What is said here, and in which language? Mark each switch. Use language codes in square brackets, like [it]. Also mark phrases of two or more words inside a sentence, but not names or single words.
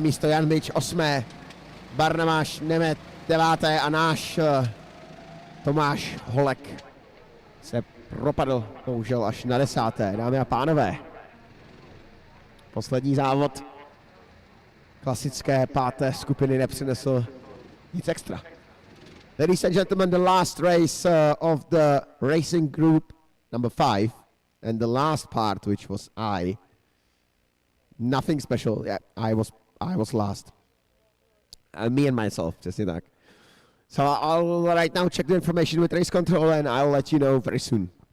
[cs] místo, Jan Mič 8., Barnamáš Nemet 9. a náš Tomáš Holek se propadl bohužel až na 10. Dámy a pánové, poslední závod klasické 5. skupiny nepřinesl nic extra. [en] Ladies and gentlemen, the last race of the racing group number 5 and the last part, which was nothing special. Yeah, I was last. Me and myself, [cs] přesně tak. [en] So I'll right now check the information with race control and I'll let you know very soon.